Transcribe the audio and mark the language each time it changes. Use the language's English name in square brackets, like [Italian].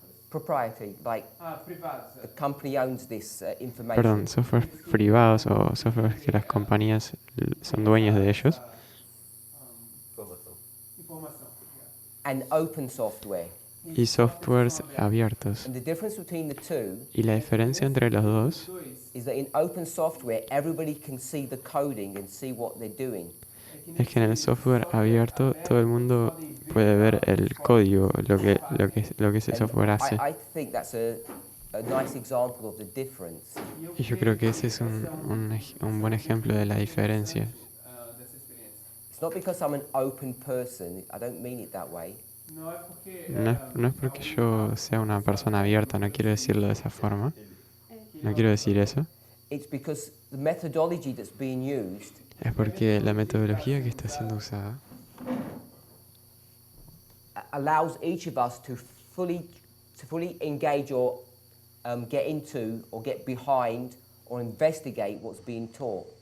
[English] proprietary, like the company owns this information. [Spanish] Perdón, software privados o software que las compañías son dueños de ellos. [English] And open software. [Spanish] Y softwares abiertos. [English] And the difference between the two [Spanish] Y la diferencia entre los dos [English] is that in open software, everybody can see the coding and see what they're doing. [Spanish] es que en el software abierto todo el mundo puede ver el código, lo que ese software hace. [English] I think that's a nice example of the difference. [Spanish] Y yo creo que ese es un buen ejemplo de la diferencia. [English] It's not because I'm an open person, I don't mean it that way. [Spanish] No es porque yo sea una persona abierta, no quiero decirlo de esa forma. No quiero decir eso. [English] It's because the methodology that's being used [Spanish] Es porque la metodología que está siendo usada [English] allows each of us to fully engage or get into or get behind or investigate what's being taught.